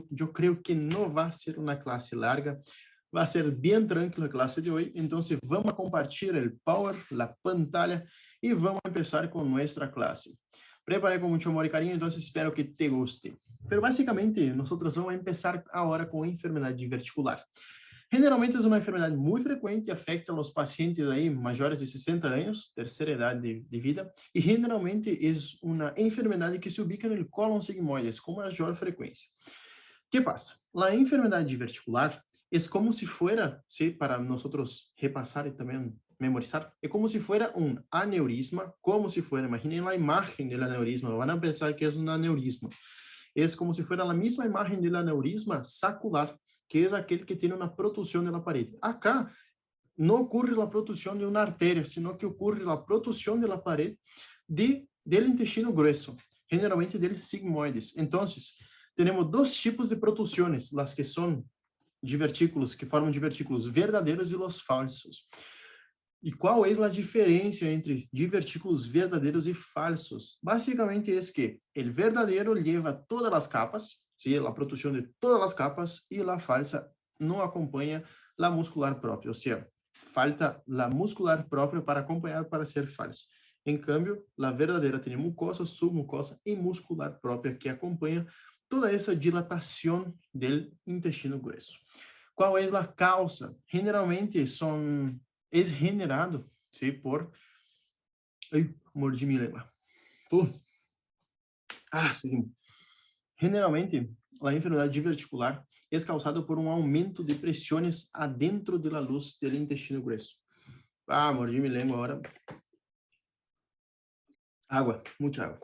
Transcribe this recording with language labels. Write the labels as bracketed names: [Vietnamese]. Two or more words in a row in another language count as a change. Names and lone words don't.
[Spanish] Yo creo que no va a ser una clase larga. Va a ser bien tranquila a clase de hoy. Entonces, vamos a compartir el power, la pantalla, y vamos a empezar con nuestra clase. Preparé con mucho amor y cariño, entonces espero que te guste. Pero básicamente, nosotros vamos a empezar ahora com enfermedad verticular. [Portuguese] Generalmente é uma enfermidade muito frequente e afeta os pacientes aí maiores de 60 anos, terceira idade de vida, e generalmente é uma enfermidade que se ubica no cólon sigmoides com maior frequência. [Spanish] ¿Qué pasa? La enfermedad verticular es como si fuera, ¿sí? Para nosotros repasar y también memorizar, es como si fuera un aneurisma, como si fuera, imaginen la imagen del aneurisma, van a pensar que es un aneurisma. Es como si fuera la misma imagen del aneurisma sacular, que es aquel que tiene una protrusión de la pared. Acá no ocurre la protrusión de una arteria, sino que ocurre la protrusión de la pared del intestino grueso, generalmente del sigmoides. Entonces, tenemos dos tipos de protrusiones, las que son divertículos, que [Portuguese] formam divertículos verdadeiros [Spanish] e los falsos. [Portuguese] E qual é a diferença entre divertículos verdadeiros e falsos? Basicamente é que o verdadeiro leva todas as capas, ¿sí? A protrusión de todas as capas, e a falsa não acompanha a muscular própria, ou seja, falta a muscular própria para acompanhar para ser falso. Em cambio, a verdadeira tem mucosa, submucosa e muscular própria que acompanha toda essa dilatação do intestino grueso. Qual é a causa? Generalmente é generado, ¿sí? Por... Ai, mordi minha língua. Seguimos. Generalmente, a enfermidade diverticular é causada por um aumento de pressões adentro da luz do intestino grueso. Mordi minha língua agora. Água, muita água.